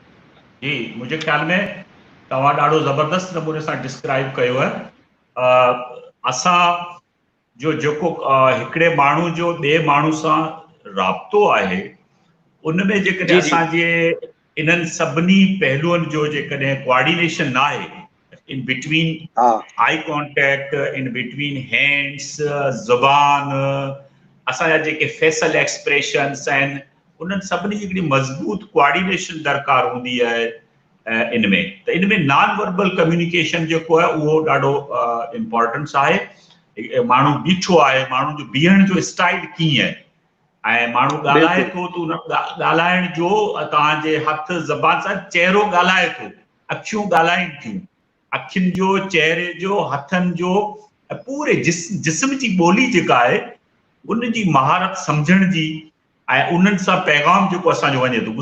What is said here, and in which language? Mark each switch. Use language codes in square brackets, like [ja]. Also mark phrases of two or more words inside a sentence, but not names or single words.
[sd] जी, मुंहिंजे ख़्याल में तव्हां ॾाढो ज़बरदस्त नमूने सां डिस्क्राइब कयो आहे। असां जो जेको हिकिड़े माण्हू जो ॿिए माण्हू सां राब्तो आहे, उन में जेकॾहिं जी जी असांजे इन्हनि सभिनी पहलुअनि जो जेकॾहिं कोऑर्डिनेशन न आहे, [en] in between [sd] हा [en] eye contact, in between hands, [sd] ज़ुबान, असांजा जेके [en] facial expressions [sd] आहिनि, उन्हनि सभिनी जी हिकिड़ी मज़बूत कोऑर्डिनेशन दरकार हूंदी आहे इन में। त इन में [en] non verbal communication [sd] जेको आहे उहो ॾाढो इम्पोर्टेंस आहे। माण्हू बीठो आहे, माण्हू जो बीहण जो स्टाइल कीअं आहे, ऐं माण्हू ॻाल्हाए थो त उन ॻाल्हाइण जो तव्हांजे हथ ज़बान सां चहिरो ॻाल्हाए थो, अखियूं ॻाल्हाइनि थियूं, अखियुनि जो, चहिरे जो, हथनि जो, पूरे जिस्म जी ॿोली जेका आहे उन जी महारत सम्झण जी, ऐं उन्हनि सां पैगाम जेको असांजो वञे थो।